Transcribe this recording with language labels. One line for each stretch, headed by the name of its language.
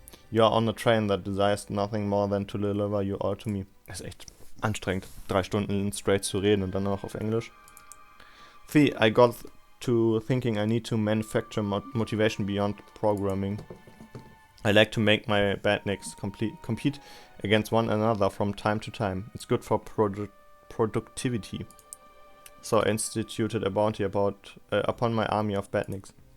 English: You are on a train that desires nothing more than to deliver you all to me.
German: Das ist echt anstrengend, 3 Stunden straight zu reden und dann noch auf Englisch.
English: See, I got to thinking I need to manufacture motivation beyond programming. I like to make my bandniks compete against one another from time to time. It's good for productivity. So I instituted a bounty upon my army of bandniks.